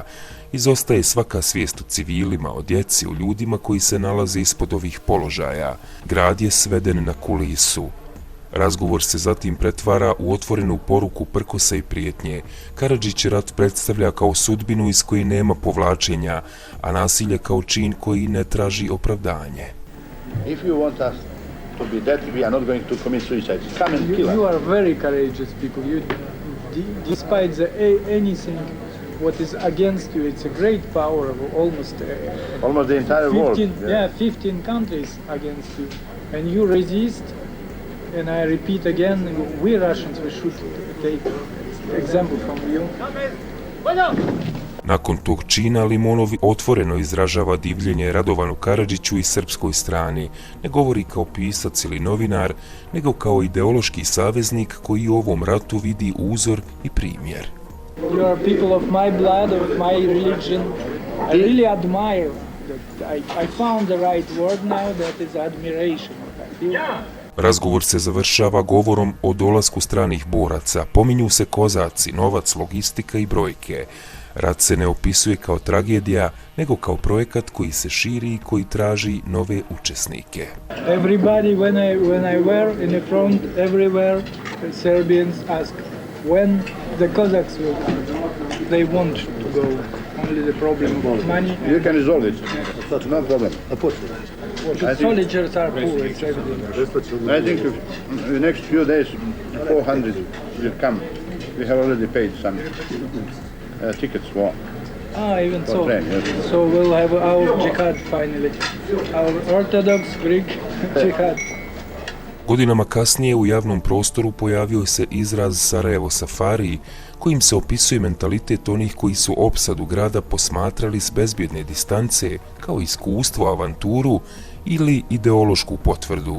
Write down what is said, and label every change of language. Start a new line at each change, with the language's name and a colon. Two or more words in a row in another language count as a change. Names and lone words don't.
Bosnian: Izostaje svaka svijest o civilima, o djeci, o ljudima koji se nalaze ispod ovih položaja. Grad je sveden na kulisu. Razgovor se zatim pretvara u otvorenu poruku prkosa i prijetnje. Karadžić rat predstavlja kao sudbinu iz koje nema povlačenja, a nasilje kao čin koji ne traži opravdanje.
English: If you want us to be dead, we are not going to commit suicide. Come and kill us. You are very courageous people. You, despite anything what is against you, it's a great power of almost Almost the entire world. 15 countries against you, and you resist. And I repeat again, we Russians, we should take example from you.
Bosnian: Nakon tog čina Limonov otvoreno izražava divljenje Radovanu Karadžiću i srpskoj strani. Ne govori kao pisac ili novinar, nego kao ideološki saveznik koji u ovom ratu vidi uzor i primjer.
English: You are people of my blood, of my religion. I really admire that. I found the right word now, that is admiration.
Bosnian: Razgovor se završava govorom o dolasku stranih boraca. Pominju se kozaci, novac, logistika i brojke. Rat se ne opisuje kao tragedija, nego kao projekat koji se širi i koji traži nove učesnike.
English: Everybody, when I were in the front, everywhere Serbians ask when the Cossacks will come. They want to go. Only the problem of money. You can resolve it. That's no problem. The soldiers are poor. It's everything. I think in the next few days, 400 will come. We have already paid some tickets for. Even so. train, yes. So we'll have our jihad finally. Our Orthodox Greek jihad.
Bosnian: Godinama kasnije u javnom prostoru pojavio se izraz Sarajevo Safari, kojim se opisuje mentalitet onih koji su opsadu grada posmatrali s bezbjedne distance kao iskustvo, avanturu ili ideološku potvrdu.